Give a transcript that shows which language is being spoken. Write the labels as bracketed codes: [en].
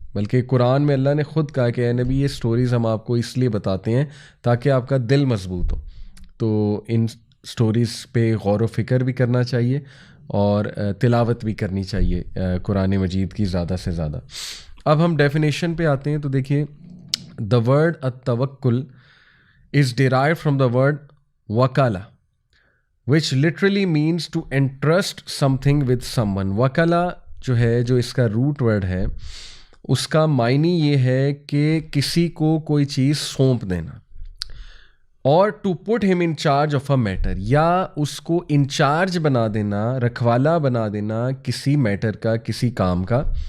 [ur] بلکہ قرآن میں اللہ نے خود کہا کہ اے نبی یہ سٹوریز ہم آپ کو اس لیے بتاتے ہیں تاکہ آپ کا دل مضبوط ہو. تو ان سٹوریز پہ غور و فکر بھی کرنا چاہیے اور تلاوت بھی کرنی چاہیے قرآن مجید کی زیادہ سے زیادہ. اب ہم ڈیفینیشن پہ آتے ہیں. تو دیکھیے [en] the word at-tawakkul is derived from the word wakala, which literally means to entrust something with someone. [ur] wakala جو ہے, جو اس کا روٹ ورڈ ہے, اس کا معنی یہ ہے کہ کسی کو کوئی چیز سونپ دینا, اور [en] to put ہم in charge of a matter, [ur] یا اس کو انچارج بنا دینا, رکھوالا بنا دینا کسی میٹر کا, کسی کام کا.